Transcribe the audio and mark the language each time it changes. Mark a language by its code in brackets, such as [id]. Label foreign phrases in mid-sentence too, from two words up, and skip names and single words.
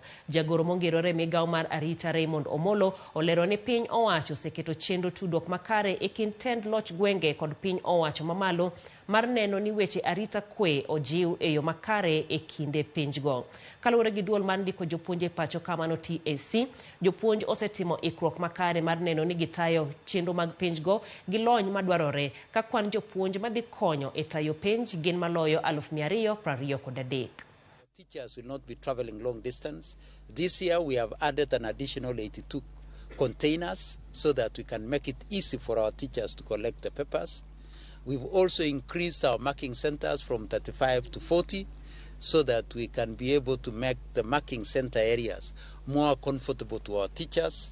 [luo] Jagoro mongerore migawo mar arita Raymond Omolo olero ni piny owacho oseketo chenro tudruok makare e kind tend loch gwenge kod piny owacho mamalo mar neno ni weche arita kwe ojiw e yo makare e kinde penjgo. Kaluwore gi duol mar ndiko jopuonj e pacho kamano TSC, jopuonj osetimo ikruok makare mar neno ni gitayo chenro mag penjgo gi lony madwarore, ka kwan jopuonj madhi konyo e tayo penj gin maloyo 223. [en] Teachers will not be traveling long distance. This year we have added an additional 82 containers so that we can make it easy for our teachers to collect the papers. We've also increased our marking centers from 35 to 40 so that we can be able to make the marking center areas more comfortable to our teachers.